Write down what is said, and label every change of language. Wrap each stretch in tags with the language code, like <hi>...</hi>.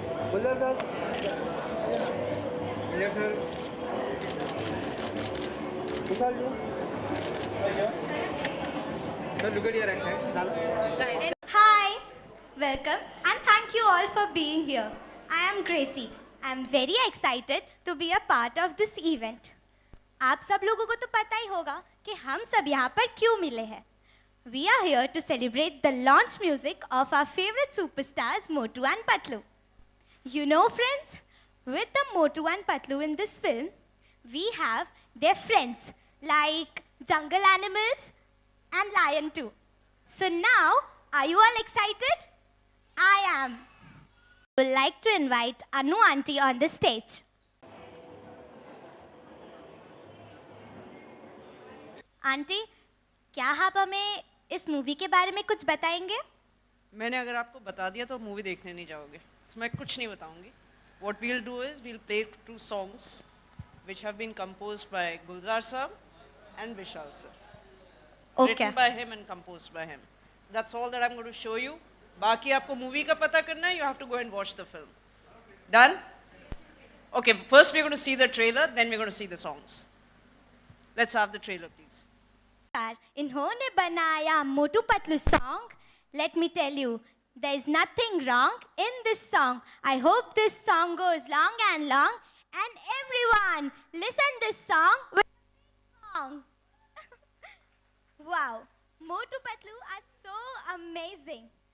<en>Bullar sir, ये sir, Vishal ji, sir look at your right side. Hi, welcome and thank you all for being here. I am Gracie. I am very excited to be a part of this event.</en> <hi>आप सब लोगों को तो पता ही होगा कि हम सब यहाँ पर क्यों मिले हैं.</hi> <en>We are here to celebrate the launch music of our favorite superstars Motu and Patlu. You know friends, with the Motu and Patlu in this film, we have their friends like jungle animals and lion too. So now, are you all excited? I am. I would like to invite Anu auntie on the stage.</en> <hi>Aunty, क्या आप हमें इस movie के बारे में कुछ बताएंगे? मैंने अगर आपको बता दिया तो मूवी देखने नहीं जाओगे, तो मैं कुछ नहीं बताऊंगी.</hi> <en>What we'll do is we'll play two songs which have been composed by Gulzar sir and Vishal sir. Okay. Written by him and composed by him. So that's all that I'm going to show you.</en> <hi>बाकी आपको movie का पता करना है,</hi> <en>you have to go and watch the film. Done? Okay, first we're going to see the trailer, then we're going to see the songs. Let's have the trailer, please.</en> <hi>इन्होंने बनाया Motu Patlu song.</hi> <en>Let me tell you, there is nothing wrong in this song. I hope this song goes long and long. And everyone, listen this song with song. Wow, Motu Patlu are so amazing.</en>